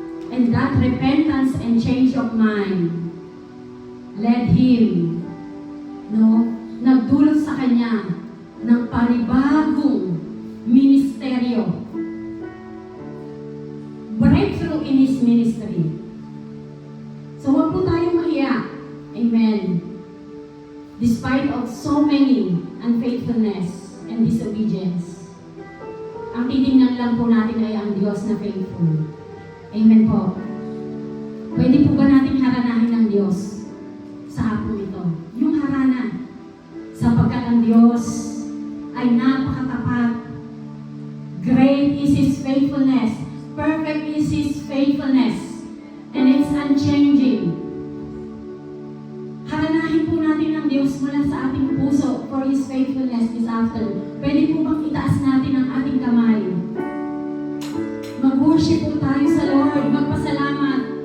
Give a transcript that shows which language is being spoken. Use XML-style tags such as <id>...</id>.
<en>And that repentance and change of mind led him,</en> <tl>nagdulot sa kanya ng panibagong ministeryo.</tl> <en>Breakthrough in his ministry.</en> <tl>So huwag po tayong mahiya. Amen.</tl> <en>Despite of so many unfaithfulness and disobedience,</en> <tl>ang titingnan lang po natin ay ang Diyos na faithful. Amen po. Pwede po ba natin haranahin ng Diyos sa hapon ito? Yung harana. Sapagkat ang Diyos ay napakatapat.</tl> <en>Great is His faithfulness. Perfect is His faithfulness. And it's unchanging.</en> <tl>Haranahin po natin ang Diyos mula sa ating puso</tl> <en>for His faithfulness this afternoon.</en> <tl>Pwede po bang itaas natin ang ating kamay? Mag-worship po tayo sa Lord. Magpasalamat.</tl>